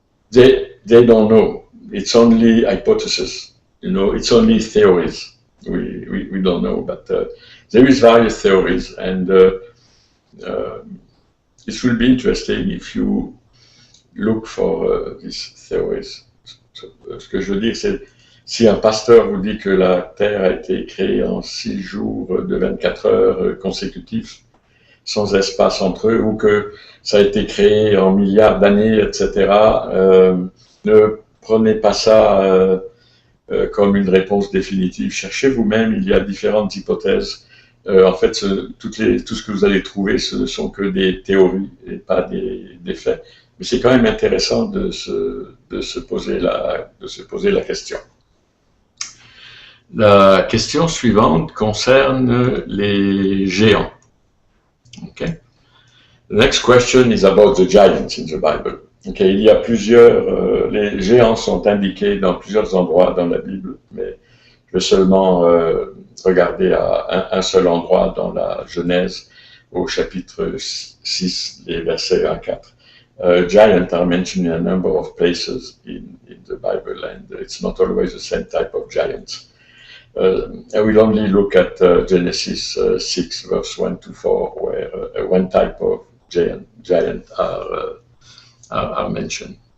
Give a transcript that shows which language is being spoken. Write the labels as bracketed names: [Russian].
[English] They don't know. It's only hypothesis. It's only theories. We don't know, but there is various theories, and it will be interesting if you look for these theories. [French] Ce que je veux dire, c'est si un pasteur vous dit que la Terre a été créée en 6 jours de 24 heures consécutifs, sans espace entre eux, ou que ça a été créé en milliards d'années, etc., ne prenez pas ça comme une réponse définitive. Cherchez vous-même, il y a différentes hypothèses. En fait, tout ce que vous allez trouver, ce ne sont que des théories et pas des faits. Mais c'est quand même intéressant de se poser la question. La question suivante concerne les géants. Okay. [English] The next question is about the giants in the Bible. Okay. [French] Il y a les géants sont indiqués dans plusieurs endroits dans la Bible, mais je vais seulement regarder à un seul endroit dans la Genèse, au chapitre 6, les versets 1 à 4. [English] Giants are mentioned in a number of places in the Bible, and it's not always the same type of giants. I will only look at Genesis 6, verse 1 to 4, where one type of giant are mentioned.